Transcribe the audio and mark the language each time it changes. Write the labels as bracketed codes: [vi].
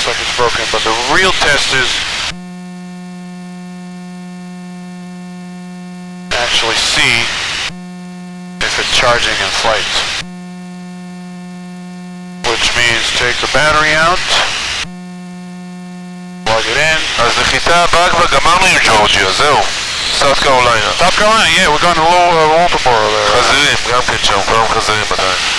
[en] looks like it's broken, but the real test is actually see if it's charging in flight. Which means take the battery out, plug it in. [he] אז נחיתה הבאה כבר גמרנו עם ג'ורג'יה, זהו. [en] South Carolina. South Carolina, yeah, we're going to Walterboro there. [he] חזירים, גם כן שם, כולם חזירים עדיין.